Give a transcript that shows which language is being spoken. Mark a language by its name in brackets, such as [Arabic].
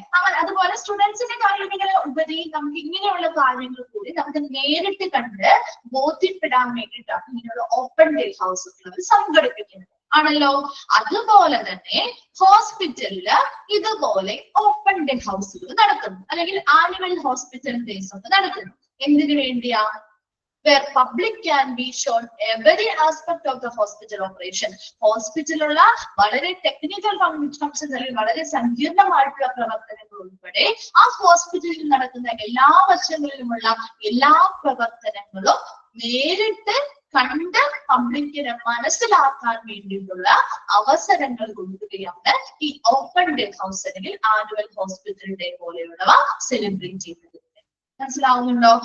[Malayalam] അങ്ങനെ അതുപോലെ സ്റ്റുഡൻസിന്റെ കാര്യങ്ങൾ ഉപരി നമുക്ക് ഇങ്ങനെയുള്ള കാര്യങ്ങൾ കൂടി നമുക്ക് നേരിട്ട് കണ്ട് ബോധ്യപ്പെടാൻ വേണ്ടിയിട്ടാണ് ഇങ്ങനെയുള്ള ഓപ്പൺ ഡേ ഹൗസുകൾ സംഘടിപ്പിക്കുന്നത് ആണല്ലോ. അതുപോലെ തന്നെ ഹോസ്പിറ്റലില് ഇതുപോലെ ഓപ്പൺ ഡേ ഹൗസുകൾ നടക്കുന്നു അല്ലെങ്കിൽ ആനുവൽ ഹോസ്പിറ്റൽ ഡേയ്സ് ഒക്കെ നടക്കുന്നു. എന്തിനു വേണ്ടിയാ? [English] where public can be shown every aspect of the hospital operation. [Malayalam] ഹോസ്പിറ്റലുള്ള വളരെ ടെക്നിക്കൽ ഫങ്ഷൻസ് അല്ലെങ്കിൽ വളരെ സങ്കീർണമായിട്ടുള്ള പ്രവർത്തനങ്ങൾ ഉൾപ്പെടെ ആ ഹോസ്പിറ്റലിൽ നടക്കുന്ന എല്ലാ വശങ്ങളിലുമുള്ള എല്ലാ പ്രവർത്തനങ്ങളും നേരിട്ട് കണ്ട് പബ്ലിക്കിനെ മനസ്സിലാക്കാൻ വേണ്ടിയിട്ടുള്ള അവസരങ്ങൾ കൊടുക്കുകയാണ് ഈ ഓപ്പൺ ഡേ ഹൗസ് അല്ലെങ്കിൽ ആനുവൽ ഹോസ്പിറ്റൽ ഡേ പോലെയുള്ളവ സെലിബ്രേറ്റ് ചെയ്യുന്നത്. മനസ്സിലാവുന്നുണ്ടോ?